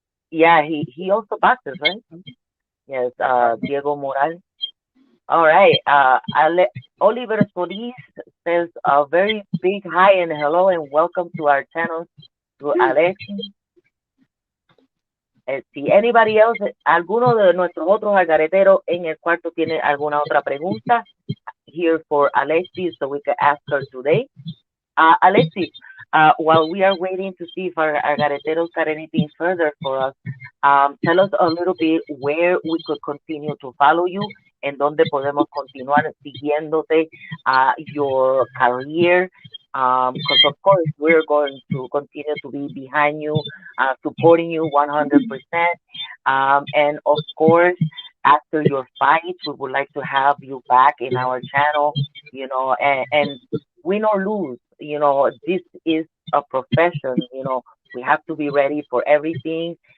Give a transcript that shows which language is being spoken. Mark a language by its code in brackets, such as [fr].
[en] Yeah, he also boxes, right? Yes, Diego Moral. All right. Oliver Solis says a very big hi and hello and welcome to our channel to Alexis. [es] Si [en] anybody else, [es] alguno de nuestros otros algareteros en el cuarto tiene alguna otra pregunta [en] here for Alexis so we can ask her today. Alexis, while we are waiting to see if our algareteros got anything further for us, tell us a little bit where we could continue to follow you [es] en donde podemos continuar siguiéndote [en] your career. Because of course we're going to continue to be behind you, supporting you 100%. And of course, after your fight, we would like to have you back in our channel, and win or lose, this is a profession, we have to be ready for everything.